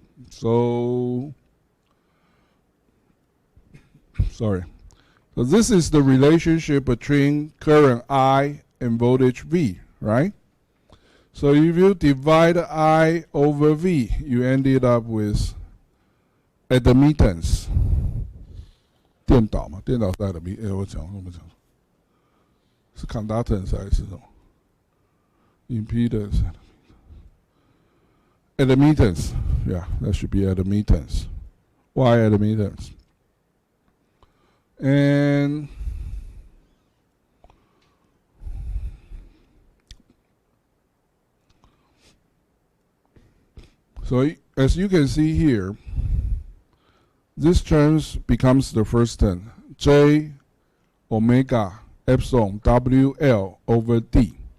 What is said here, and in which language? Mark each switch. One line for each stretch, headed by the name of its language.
English: So, sorry. So this is the relationship between current I and voltage V, right? So if you divide I over V, you ended up with admittance.
Chinese: 电导嘛，电导是 admittance， 我讲 是 conductance 还是什么 ？impedance。
English: Admittance, yeah, that should be admittance. Why admittance? And so as you can see here, this term becomes the first term, J omega epsilon WL over D.